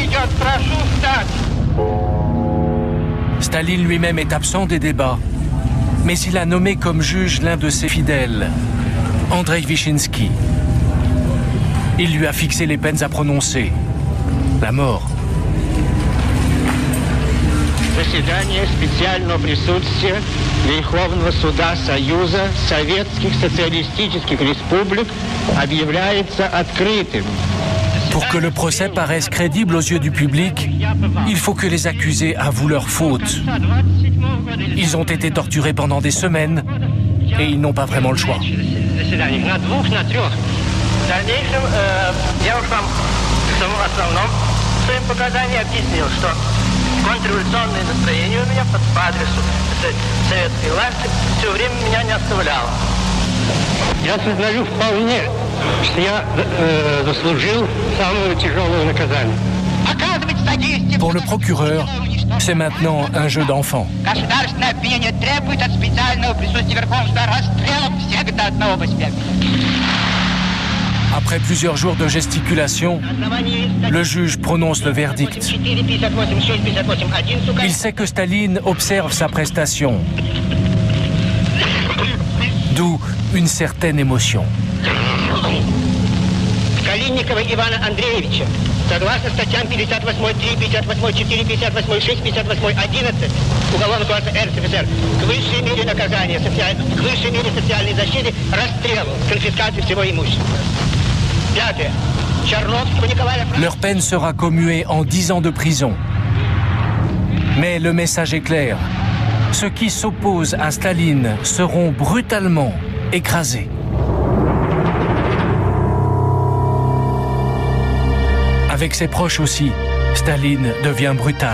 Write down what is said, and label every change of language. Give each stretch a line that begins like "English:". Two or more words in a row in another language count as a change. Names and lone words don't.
French: Staline lui-même est absent des débats Mais il a nommé comme juge l'un de ses fidèles, Andrei Wyszynski. Il lui a fixé les peines à prononcer. La mort.
Russian: Заседание специального присутствия Верховного суда Союза Советских Социалистических Республик объявляется открытым.
French: Pour que le procès paraisse crédible aux yeux du public, il faut que les accusés avouent leurs fautes. Ils ont été torturés pendant des semaines et ils n'ont pas vraiment le choix.
Russian: Контрреволюционное настроение у меня по адресу советской власти все время меня не оставляло. Я сознаю вполне, что я заслужил самое тяжелое наказание.
French: Pour le procureur, c'est maintenant un jeu d'enfant.
Russian: Государственное обвинение требует от специального присутствия Верховного суда расстрела всех до одного посмертия.
French: Après plusieurs jours de gesticulation, le juge prononce le verdict. Il sait que Staline observe sa prestation, d'où une certaine émotion.
Russian: Калинникова Ивана Андреевича, согласно статьям 58.3, 58.4, 58.6, 58.11 Уголовного кодекса РСФСР, к высшей мере наказания, к высшей мере социальной защиты, расстрел, конфискации всего имущества.
French: Leur peine sera commuée en 10 ans de prison. Mais le message est clair. Ceux qui s'opposent à Staline seront brutalement écrasés. Avec ses proches aussi, Staline devient brutal.